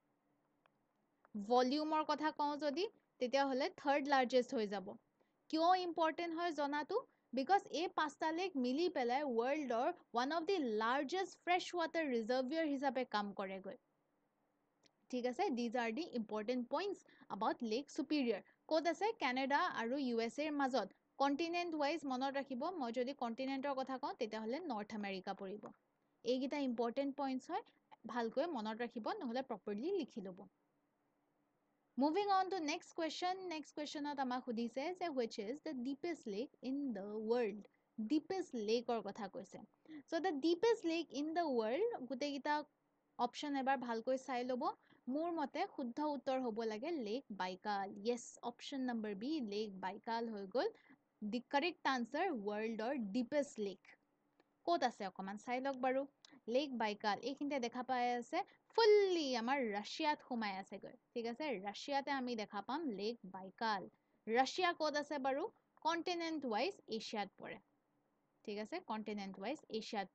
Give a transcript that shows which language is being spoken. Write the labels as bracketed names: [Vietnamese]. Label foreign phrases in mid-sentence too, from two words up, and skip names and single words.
[Assamese] ভলিউমৰ কথা কওঁ যদি তেতিয়াহ'লে 3rd লাৰ্জেষ্ট হৈ যাব। কিয় ইম্পৰ্টেণ্ট হয় জনাটো? because এই পাঁচটা লেক মিলি পেলাই [English] world's one of the largest fresh water reservoir [Assamese] হিচাপে কাম কৰেগৈ ঠিক আছে [English] these are the important points about Lake Superior [Assamese] ক'ত আছে কানাডা আৰু USA ৰ মাজত [English] continent wise [Assamese] মনত ৰাখিব মই যদি কণ্টিনেণ্টৰ কথা কওঁ তেতিয়াহ'লে নৰ্থ আমেৰিকা পৰিব এইকেইটা [English] important points [Assamese] হয় ভালকৈ মনত ৰাখিব নহ'লে প্ৰপাৰলি লিখি ল'ব [English] Moving on to next question [Assamese] আমাক সুধিছে যে [English] which is the deepest lake in the world deepest lake [Assamese] ৰ কথা কৈছে [English] so the deepest lake in the world [Assamese] গোটেইকেইটা অপশ্যন এবাৰ ভালকৈ চাই ল'ব মোৰ মতে শুদ্ধ উত্তৰ হ'ব লাগে লেক বাইকাল [English] yes option number B লেক বাইকাল [Assamese] হৈ গ'ল [English] the correct answer world or deepest lake ক'ত [Assamese] আছে অকমান চাই লওক বাৰু লেক বাইকাল এইখিনিতে দেখা পাই আছে ফুল্লি আমাৰ ৰাছিয়াত সোমাই আছেগৈ ঠিক আছে ৰাছিয়াতে আমি দেখা পাম লেক বাইকাল ৰাছিয়া ক'ত আছে বাৰু [English] continent wise [Assamese] এছিয়াত পৰে ঠিক আছে [English] continent wise [Assamese] এছিয়াত